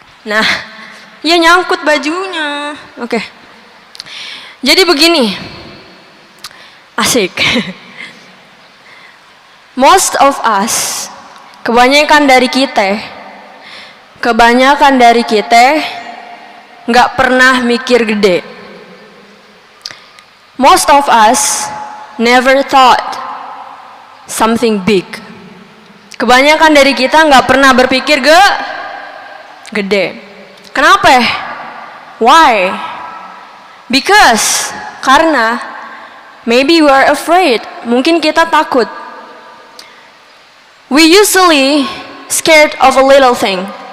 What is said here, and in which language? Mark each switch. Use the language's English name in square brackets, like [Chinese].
[Indonesian] Nah, ya nyangkut bajunya. Oke. Jadi begini. Asik. [English] Most of us, [Indonesian] kebanyakan dari kita nggak pernah mikir gede. [English] Most of us never thought something big. [Indonesian] Kebanyakan dari kita nggak pernah berpikir gede. Kenapa? [English] Why? [Indonesian] Karena [English] maybe we are afraid. [Indonesian] Mungkin kita takut. [English] We usually scared of a little thing.